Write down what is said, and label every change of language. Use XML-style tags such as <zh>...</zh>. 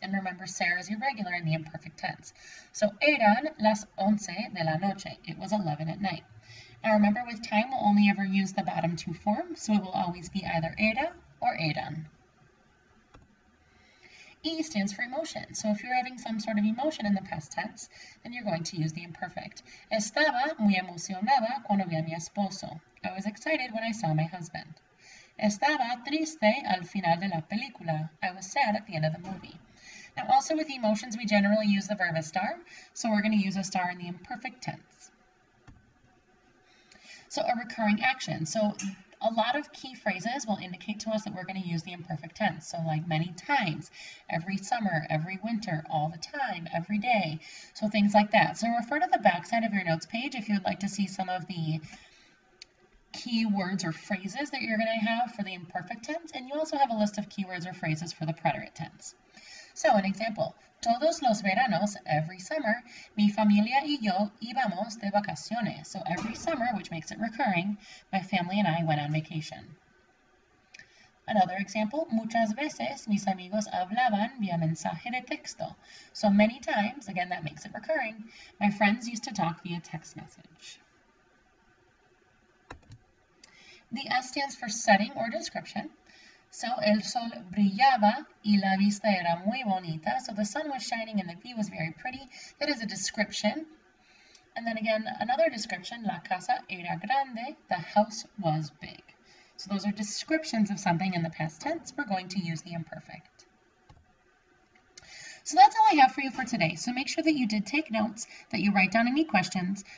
<en>And remember, ser is irregular in the imperfect tense. So</en> <es>eran las 11 de la noche.</es> <en>It was 11 at night. Now remember, with time, we'll only ever use the bottom 2 forms, so it will always be either era or eran. E stands for emotion. So if you're having some sort of emotion in the past tense, then you're going to use the imperfect.</en> <es>Estaba muy emocionada cuando vi a mi esposo.</es> <en>I was excited when I saw my husband.</en> <es>Estaba triste al final de la película.</es> <en>I was sad at the end of the movie. Now also with emotions, we generally use the verb estar, so we're going to use estar in the imperfect tense. So a recurring action. So a lot of key phrases will indicate to us that we're going to use the imperfect tense. So like many times, every summer, every winter, all the time, every day. So things like that. So refer to the back side of your notes page if you would like to see some of the key words or phrases that you're going to have for the imperfect tense. And you also have a list of keywords or phrases for the preterite tense. So an example,</en> <es>todos los veranos,</es> <en>every summer,</en> <es>mi familia y yo íbamos de vacaciones.</es> <en>So every summer, which makes it recurring, my family and I went on vacation. Another example,</en> <es>muchas veces mis amigos hablaban vía mensaje de texto.</es> <en>So many times, again, that makes it recurring, my friends used to talk via text message. The S stands for setting or description.</en> <es>So, el sol brillaba y la vista era muy bonita.</es> <en>So the sun was shining and the view was very pretty. That is a description. And then again, another description,</en> <es>la casa era grande,</es> <en>the house was big. So those are descriptions of something in the past tense. We're going to use the imperfect. So that's all I have for you for today. So make sure that you did take notes, that you write down any questions.</en>